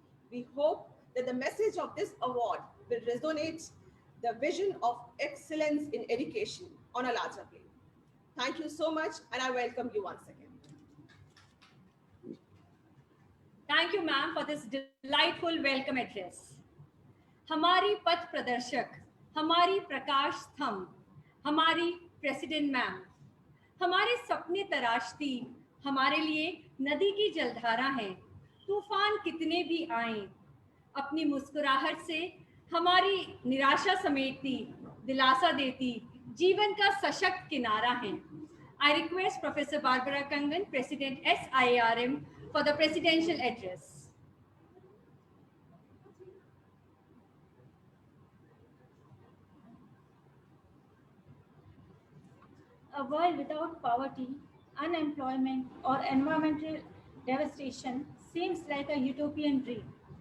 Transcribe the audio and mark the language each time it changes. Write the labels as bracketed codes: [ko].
[en] We hope that the message of this award will resonate the vision of excellence in education on a larger plane. Thank you so much, and I welcome you once again. Thank you, ma'am, for this delightful welcome address. [hi] हमारी पथ प्रदर्शक, हमारी प्रकाश स्तंभ, हमारी president ma'am, हमारे सपने तराशती, हमारे लिए नदी की जलधारा है, तूफान कितने भी आएं, अपनी मुस्कुराहट से हमारी निराशा समेटती, दिलासा देती, जीवन का सशक्त किनारा है. [en] I request Professor Barbara Cangan, President SIIRM, for the presidential address. A world without poverty, unemployment, or environmental devastation seems like a utopian dream.